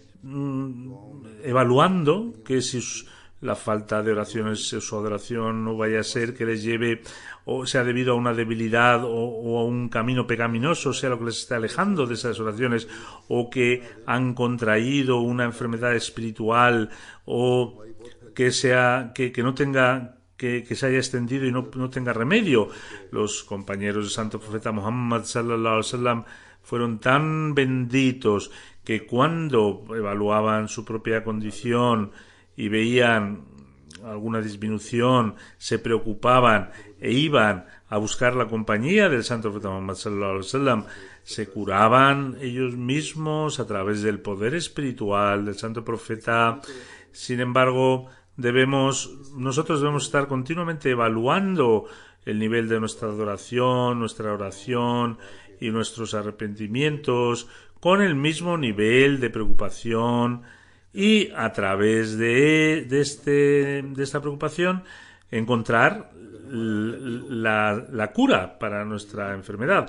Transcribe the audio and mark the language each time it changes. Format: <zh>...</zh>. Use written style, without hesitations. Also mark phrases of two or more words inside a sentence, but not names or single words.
<es>evaluando que si la falta de oraciones, su adoración no vaya a ser que les lleve o sea debido a una debilidad o a un camino pecaminoso, sea lo que les esté alejando de esas oraciones, o que han contraído una enfermedad espiritual, o que sea que no tenga que se haya extendido y no tenga remedio. Los compañeros del Santo Profeta Muhammad</es> <ar>صلى الله عليه وسلم</ar> <es>fueron tan benditos que cuando evaluaban su propia condición y veían alguna disminución, se preocupaban e iban a buscar la compañía del Santo Profeta Muhammad</es> <ar>صلى الله عليه وسلم.</ar> <es>Se curaban ellos mismos a través del poder espiritual del Santo Profeta. Sin embargo, nosotros debemos estar continuamente evaluando el nivel de nuestra adoración, nuestra oración y nuestros arrepentimientos con el mismo nivel de preocupación, y a través de esta preocupación encontrar la cura para nuestra enfermedad.</es>